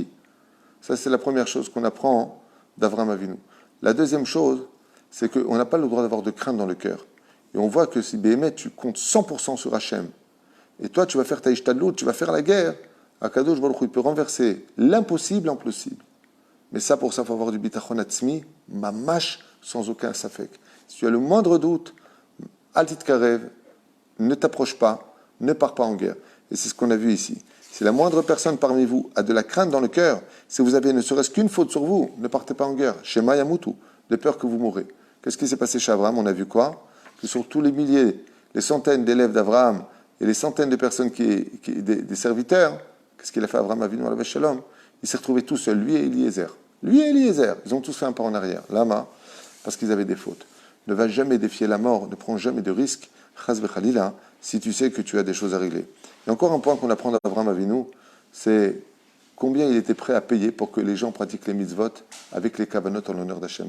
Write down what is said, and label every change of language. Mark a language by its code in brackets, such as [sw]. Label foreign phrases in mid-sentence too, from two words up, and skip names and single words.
[fr] Ça, c'est la première chose qu'on apprend d'Avram Avinu. La deuxième chose, c'est qu'on n'a pas le droit d'avoir de crainte dans le cœur. Et on voit que si Béhémet, tu comptes 100% sur Hachem, et toi, tu vas faire ta ishtadlout, tu vas faire la guerre, [he] הקדוש ברוך הוא, [fr] il peut renverser l'impossible en possible. Mais ça, pour ça, il faut avoir du [he] ביטחון עצמי, ממש, [fr] sans aucun safek. Si tu as le moindre doute, [he] אל תתקרב, [fr] ne t'approche pas, ne pars pas en guerre. Et c'est ce qu'on a vu ici. Si la moindre personne parmi vous a de la crainte dans le cœur, si vous avez ne serait-ce qu'une faute sur vous, ne partez pas en guerre. [he] שמא ימותו, [fr] de peur que vous mourrez. Qu'est-ce qui s'est passé chez Abraham? On a vu quoi? Que sur tous les milliers, les centaines d'élèves d'Abraham et les centaines de personnes des serviteurs, qu'est-ce qu'il a fait Abraham [he] אבינו עליו שלום? [fr] Il s'est retrouvé tout seul, lui et Eliezer. Lui et Eliezer, ils ont tous fait un pas en arrière. Lama, parce qu'ils avaient des fautes. Ne va jamais défier la mort, ne prends jamais de risques, [he] חס וחלילה, [fr] si tu sais que tu as des choses à régler. Et encore un point qu'on apprend d'Abraham Avinu, c'est combien il était prêt à payer pour que les gens pratiquent les mitzvot avec les kavanot en l'honneur d'Hachem.